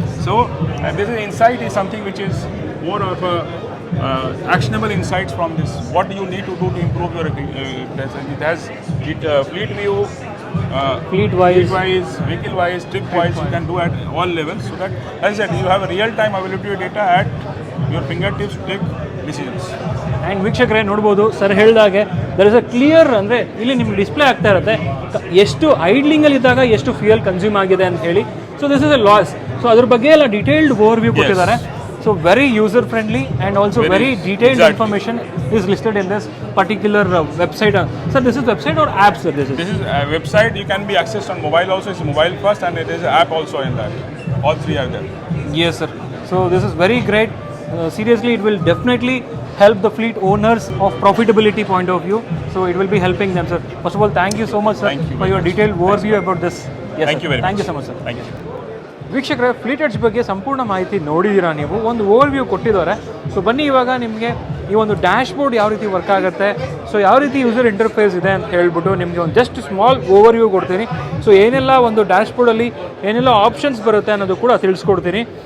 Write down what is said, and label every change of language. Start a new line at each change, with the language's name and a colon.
English: So this is insight is something which is more of a actionable insights from this. What do you need to do to improve your it has fleet view, Fleet-wise. vehicle-wise, trip-wise, you can do at all levels. So that, as I said, you have a real-time availability of data at your fingertips to take decisions.
Kannada: And ವೀಕ್ಷಕರೇ ನೋಡ್ಬೋದು sir ಹೇಳಿದಾಗೆ
English: there is a clear
Kannada: ಅಂದರೆ ಇಲ್ಲಿ ನಿಮ್ಗೆ display ಆಗ್ತಾ ಇರುತ್ತೆ ಎಷ್ಟು ಐಡ್ಲಿಂಗಲ್ಲಿ ಇದ್ದಾಗ ಎಷ್ಟು ಫ್ಯೂಯಲ್ ಕನ್ಸ್ಯೂಮ್ ಆಗಿದೆ ಅಂತ ಹೇಳಿ.
English: So this is a loss. So
Kannada: ಅದ್ರ ಬಗ್ಗೆ ಎಲ್ಲ ಡೀಟೇಲ್ಡ್ ಓವರ್ ವ್ಯೂ ಕೊಟ್ಟಿದ್ದಾರೆ.
English: So very user friendly and also very detailed information is listed in this particular website. Sir, this is website or app, sir? This is a website. You can be accessed on mobile also. It's mobile first, and it is an app also in that. All three are there. Yes, sir. So this is very great. Seriously, it will definitely help the fleet owners of profitability point of view. So it will be helping them, sir. First of all, thank you so much, sir, Thank you for your detailed overview about this. Yes, Thank sir. you very Thank much. you so much, sir. Thank you.
Kannada: ವೀಕ್ಷಕರೇ, fleet edge ಬಗ್ಗೆ ಸಂಪೂರ್ಣ ಮಾಹಿತಿ ನೋಡಿದ್ದೀರಾ ನೀವು. ಒಂದು over view ಕೊಟ್ಟಿದ್ದಾರೆ. So ಬನ್ನಿ ಇವಾಗ ನಿಮಗೆ ಈ ಒಂದು ಡ್ಯಾಶ್ ಬೋರ್ಡ್ ಯಾವ ರೀತಿ ವರ್ಕ್ ಆಗುತ್ತೆ, ಸೊ ಯಾವ ರೀತಿ ಯೂಸರ್ ಇಂಟರ್ಫೇಸ್ ಇದೆ ಅಂತ ಹೇಳ್ಬಿಟ್ಟು ನಿಮಗೆ ಒಂದು ಜಸ್ಟ್ ಸ್ಮಾಲ್ ಓವರ್ ವ್ಯೂ ಕೊಡ್ತೀನಿ. ಸೊ ಏನೆಲ್ಲ ಒಂದು ಡ್ಯಾಶ್ ಬೋರ್ಡಲ್ಲಿ ಏನೆಲ್ಲ ಆಪ್ಷನ್ಸ್ ಬರುತ್ತೆ ಅನ್ನೋದು ಕೂಡ ತಿಳಿಸ್ಕೊಡ್ತೀನಿ.